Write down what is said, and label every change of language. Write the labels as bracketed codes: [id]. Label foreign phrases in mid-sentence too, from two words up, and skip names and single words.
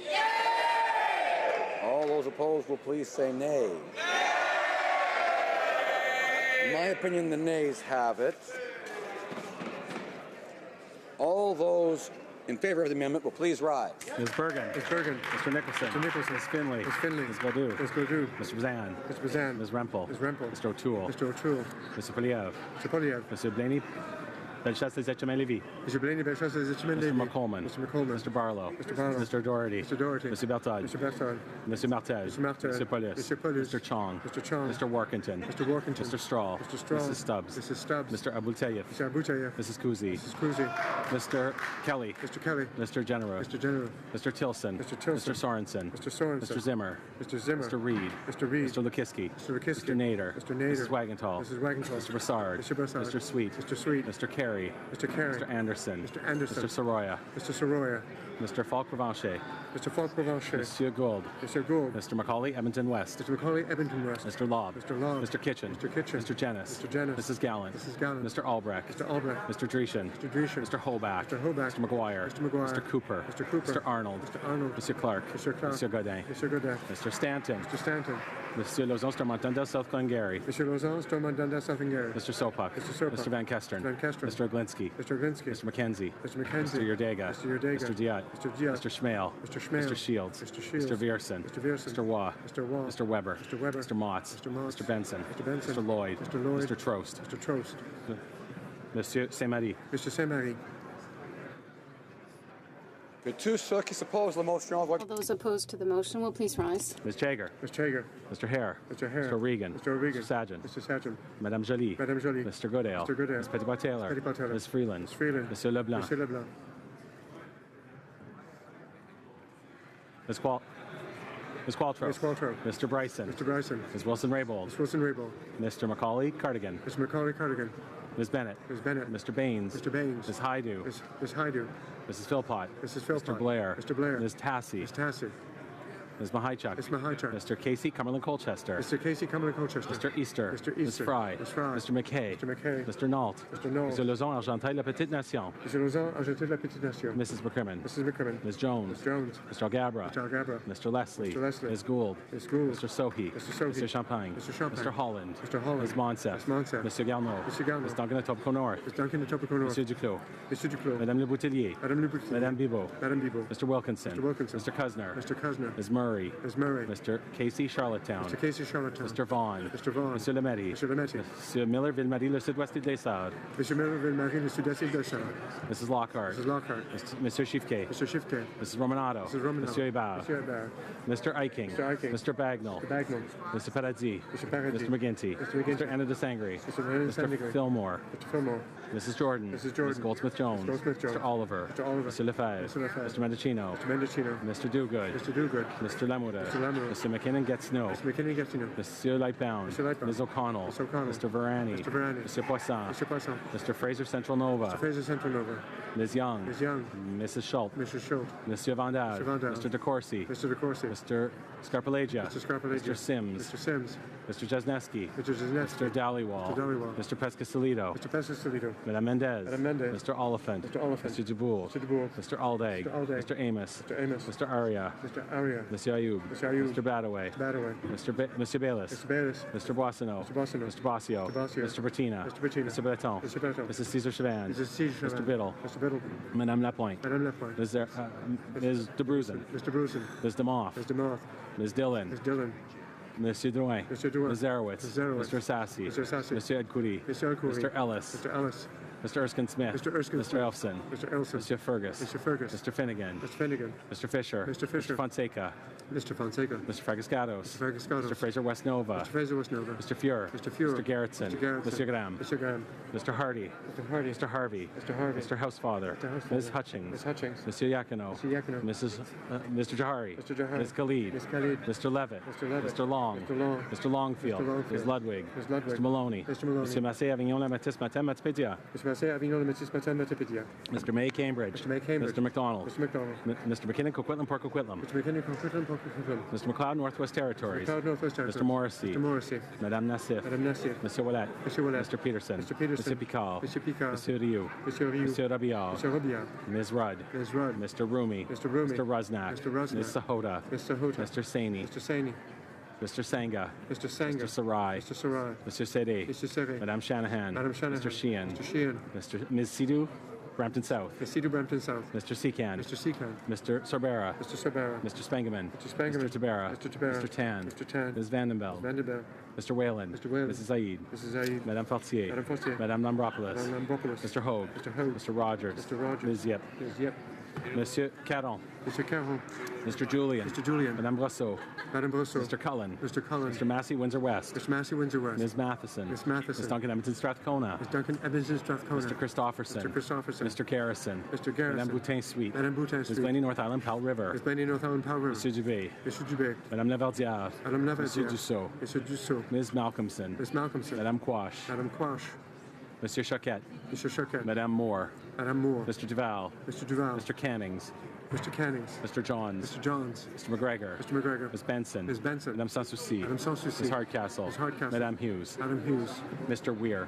[en] All those opposed will please say nay. In my opinion, the nays have it. All those in favor of the amendment will please rise. Ms. Bergen. Ms. Bergen. Mr. Nicholson. Mr. Nicholson. Ms. Finley. Ms. Finley. Ms. Gaudu. Ms. Gaudu. Mr. Bazan. Mr. Bazan. Ms. Rempel. Ms. Rempel. Mr. O'Toole. Mr. O'Toole. Mr. Poliev. Mr. Poliev. Mr. Blaney. Bellechasse des Etchemin-Lévis. Mr. Blaney, Bellechasse des Etchemin-Lévis. Mr. McColeman. Mr. McColeman. Mr. Barlow. Mr. Barlow. Mr. Doherty. Mr. Doherty. Mr. Berthold. Mr. Berthold. Mr. Martel. Mr. Martel. Mr. Polis. Mr. Polis. Mr. Chong. Mr. Chong. Mr. Workington. Mr. Workington. Mr. Strahl. Mr. Strahl. Mrs. Stubbs. Mrs. Stubbs. Mr. Abultayev. Mr. Abutayev. Mrs. Kuzi. Mrs. Kuzi. Mr. Kelly. Mr. Kelly. Mr. General. Mr. General. Mr. Tilson. Mr. Tilson. Mr. Sorensen. Mr. Sorensen. Mr. Zimmer. Mr. Zimmer. Mr. Reed. Mr. Reed. Mr. Lukiski. Mr. Lukiski. Mr. Nader. Mr. Nader. Mrs. Wagenthal. Mrs. Wagenthal. Mr. Brassard. Mr. Brassard. Mr. Sweet. Mr. Sweet. Mr. Carey. Mr. Carey. Mr. Anderson. Mr. Anderson. Mr. Soroya. Mr. Soroya. Mr. Falk-Provencher. Mr. Falk-Provencher. Monsieur Gould. Mr. Gould. Mr. Macaulay, Edmonton West. Mr. Macaulay, Edmonton West. Mr. Lobb. Mr. Lobb. Mr. Kitchen. Mr. Kitchen. Mr. Jennis. Mr. Jennis. Mrs. Gallant. Mrs. Gallant. Mr. Albrecht. Mr. Albrecht. Mr. Dreeshen. Mr. Dreeshen. Mr. Holbach. Mr. Holbach. Mr. McGuire. Mr. McGuire. Mr. Cooper. Mr. Cooper. Mr. Arnold. Mr. Arnold. Mr. Clark. Mr. Clark. Mr. Godin. Mr. Godin. Mr. Stanton. Mr. Stanton. Monsieur Lauzon, Stormontunda, South Glengarry. Mr. Lauzon, Stormontunda, South Glengarry. Mr. Sopak. Mr. Sopak. Mr. Van Kesteren. Mr. Van Kesteren. Mr. Oglinski. Mr. Oglinski. Mr. McKenzie. Mr. McKenzie. Mr. Yerdega. Mr. Yerdega. Mr. Diat. Mr. Diat. Mr. Schmale. Mr. Schmale. Mr. Shields. Mr. Shields. Mr. Vierson. Mr. Vierson. Mr. Waugh. Mr. Waugh. Mr. Weber. Mr. Weber. Mr. Motz. Mr. Motz. Mr. Benson. Mr. Benson. Mr. Lloyd. Mr. Lloyd. Mr. Trost. Mr. Trost. Monsieur Saint-Marie. Mr. Saint-Marie. [fr] Que tous ceux qui s'opposent à la motion [en] All those opposed to the motion will please rise. Ms. Chager. Ms. Chager. Mr. Hare. Mr. Hare. Mr. Regan. Mr. Regan. Mr. Sargent. Mr. Sargent. Madame Jolie. Madame Jolie. Mr. Goodale. Mr. Goodale. Ms. Petitbois-Taylor. Ms. Petitbois-Taylor. Ms. Freeland. Ms. Freeland. Monsieur Leblanc. Monsieur Leblanc. Ms. Qualtrough. Ms. Qualtrough. Mr. Bryson. Mr. Bryson. Ms. Wilson-Raybould. Ms. Wilson-Raybould. Mr. Macaulay Cardigan. Mr. Macaulay Cardigan. Ms. Bennett. Ms. Bennett. Mr. Baines. Mr. Baines. Ms. Haidu. Ms. Haidu. Mrs. Philpott. Mrs. Philpott. Mr. Blair. Mr. Blair. Ms. Tassie. Ms. Tassie. Ms. Mahichuk. Ms. Mahichuk. Mr. Casey Cumberland Colchester. Mr. Casey Cumberland Colchester. Mr. Easter. Mr. Ms. Easter. Fry. Ms. Fry. Mr. McKay. Mr. McKay. Mr. Nault. Mr. Nault. Mr. Lauzon, Argenteuil, La Petite Nation. Mr. Lauzon, Argenteuil, La Petite Nation. Mrs. McCrimmon. Mrs. McCrimmon. Ms. Jones. Ms. Jones. Mr. Algabra. Mr. Algabra. Mr. Leslie. Mr. Leslie. Ms. Gould. Ms. Gould. Mr. Sohi. Mr. Sohi. Mr. Champagne. Mr. Champagne. Mr. Holland. Mr. Holland. Ms. Monsef. Ms. Monsef. Mr. Garneau. Mr. Garneau. Ms. Duncan Etobicoke North. Ms. Duncan Etobicoke North. Monsieur Duclos. Mr. Duclos. Madame Le Boutillier. Madame Le Boutillier. Madame Bibot. Madame Bibot. Mr. Wilkinson. Mr. Wilkinson. Mr. Kuzner. Mr. Kuzner. Ms. Murray. Murray. Ms. Murray. Mr. Casey Charlottetown. Mr. Casey Charlottetown. Mr. Vaughan. Mr. Vaughan. Monsieur Lemaitre. Monsieur Lemaitre. Monsieur Miller, Ville-Marie, le sud-ouest des Sardes. Monsieur Miller, Ville-Marie, le sud-est de Sardes. Mrs. Lockhart. Mrs. Lockhart. Monsieur Chiffquet. Mr. Chiffquet. Mrs. Romanato. Mrs. Romanato. Monsieur Hébert. Monsieur Hébert. Mr. Eiking. Mr. Eiking. Mr. Bagnall. Mr. Bagnall. Mr. Paradis. Mr. Paradis. Mr. McGinty. Mr. McGinty. Mr. Anna de Sangre. Mr. Fillmore. Mr. Fillmore. Mrs. Jordan. Mrs. Jordan. Ms. Goldsmith-Jones. Mr. Goldsmith-Jones. Mr. Oliver. Mr. Oliver. Mr. Lefebvre. Mr. Lefebvre. Mr. Mendocino. Mr. Mendocino. Mr. Dogood. Mr. Dogood. Mr. Lamoura. Mr. Lamoura. Mr. McKinnon-Gatineau. Mr. McKinney-Gatineau. Monsieur Lightbound. Mr. Lightbound. Ms. O'Connell. Ms. O'Connell. Mr. Varani. Mr. Varani. Mr. Poisson. Mr. Poisson. Mr. Fraser Central Nova. Mr. Fraser Central Nova. Ms. Young. Ms. Young. Mrs. Schultz. Mrs. Schultz. Monsieur Vandal. Mr. Vandal. Mr. DeCourcy. Mr. DeCourcy. Mr. Scarpelagia. Mr. Scarpelagia. Mr. Sims. Mr. Sims. Mr. Jesneski. Mr. Jesneski. Mr. Dhaliwal. Mr. Dhaliwal. Mr. Pescasolido. Mr. Pescasolido. Madame Mendez. Madame Mendez. Mr. Oliphant. Mr. Oliphant. Mr. Dubourg. Mr. Dubourg. Mr. Alday. Mr. Alday. Mr. Amos. Mr. Amos. Mr. Aria. Mr. Aria. Monsieur Ayoub. Mr. Ayoub. Mr. Badaway. Badaway. Monsieur Bayless. Mr. Bayless. Mr. Boissonneau. Mr. Boissonneau. Mr. Bossio. Mr. Bossio. Mr. Bertina. Mr. Bertina. Mr. Breton. Mr. Breton. Mrs. Cesar Chavan. Mrs. Cesar Mr. Chavan. Biddle. Mr. Biddle. Madame Lapointe. Madame Lapointe. Ms. De Bruzen. Mr. Brusen. Ms. DeMoff. Ms. DeMoth. Ms. Dillon. Ms. Dillon. Monsieur Drouin. Mr. Drouin. Ms. Zarowitz. Ms. Zarowitz. Mr. Sassy. Mr. Sassy. Monsieur Edcoury. Mr. Elcoury. Mr. Ellis. Mr. Ellis. Mr. Erskine Smith. Mr. Erskine Mr. Smith. Elfson. Mr. Elson. Monsieur Fergus. Mr. Fergus. Mr. Finnegan. Mr. Finnegan. Mr. Fisher. Mr. Fisher. Mr. Fonseca. Mr. Fonseca. Mr. Fragascatos. Mr. Fragascatos. Mr. Fraser Westnova. Mr. Fraser Westnova. Mr. Fuhr. Mr. Fuhr. Mr. Gerritsen. Mr. Gerritsen. Mr. Graham. Mr. Graham. Mr. Hardy. Mr. Hardy. Mr. Harvey. Mr. Harvey. Mr. Housefather. Mr. Housefather. Ms. Hutchings. Ms. Hutchings. Monsieur Yakino. Mr. Yakino. Mr. Jahari. Mr. Jahari. Ms. Khalid. Ms. Khalid. Mr. Levitt. Mr. Levitt. Mr. Long. Mr. Long. Mr. Longfield. Mr. Longfield. Ms. Ludwig. Ms. Ludwig. Mr. Maloney. Mr. Maloney. Monsieur Massé Avignon Lamatis Matin Matipédia. Mr. Massé Avignon Lamatis Matin Matipédia. Mr. May Cambridge. Mr. May Cambridge. Mr. McDonald. Mr. McDonald. Mr. McKinnon Coquitlam Port Coquitlam. Mr. McKinnon Coquitlam Port Coquitlam. Mr. McLeod Northwest Territories. Mr. McLeod Northwest Territories. Mr. Morrissey. Mr. Morrissey. Madame Nassif. Madame Nassif. Monsieur Ouellet. Monsieur Ouellet. Mr. Peterson. Mr. Peterson. Monsieur Picard. Monsieur Picard. Monsieur Rioux. Monsieur Rioux. Monsieur Rabillard. Monsieur Robillard. Ms. Rudd. Ms. Rudd. Mr. Rumi. Mr. Rumi. Mr. Rusnak. Mr. Rusnak. Ms. Sahota. Mr. Hota. Mr. Saini. Mr. Saini. Mr. Sanga. Mr. Sanga. Mr. Sarai. Mr. Sarai. Mr. Sede. Mr. Sede. Madame Shanahan. Madame Shanahan. Mr. Sheehan. Mr. Sheehan. Ms. Sidhu, Brampton South. Ms. Sidhu, Brampton South. Mr. Secan. Mr. Secan. Mr. Sorbera. Mr. Sorbera. Mr. Spangeman. Mr. Spangeman. Mr. Tabera. Mr. Tabera. Mr. Tan. Mr. Tan. Ms. Vandenbell. Vandenberg. Mr. Whalen. Mr. Whalen. Mrs. Zaid. Mrs. Zaid. Madame Fortier. Madame Fortier. Madame Lambropoulos. Madame Lambropoulos. Mr. Hogue. Mr. Hogue. Mr. Rogers. Mr. Rogers. Ms. Yip. Ms. Yep. Monsieur Caron. Mr. Caron. Mr. Julian. Mr. Julian. Madame Brosseau. Madame Brosseau. Mr. Cullen. Mr. Cullen. Mr. Massey, Windsor West. Mr. Massey, Windsor West. Ms. Matheson. Ms. Matheson. Ms. Duncan Edmonton Strathcona. Ms. Duncan Edmonton Strathcona. Mr. Christopherson. Mr. Christopherson. Mr. Garrison. Mr. Garrison. Madame Boutin Suite. Madame Boutin Ms. Suite. Blaney North Island, Powell River. Ms. Blaney North Island, Powell River. Monsieur Dubé. Mr. Dubé. Madame Lavardière. Madame Lavardière. Monsieur Dussault. Mr. Dussault. Ms. Malcolmson. Ms. Malcolmson. Madame Quash. Madame Quash. Monsieur Choquette. Mr. Choquette. Madame Moore. Madame Moore. Mr. Duval. Mr. Duval. Mr. Cannings. Mr. Cannings. Mr. Johns. Mr. Johns. Mr. McGregor. Mr. McGregor. Ms. Benson. Ms. Benson. Madame Sanssouci. Madame Sanssouci. Ms. Hardcastle. Ms. Hardcastle. Madame Hughes. Madame Hughes. Mr. Weir.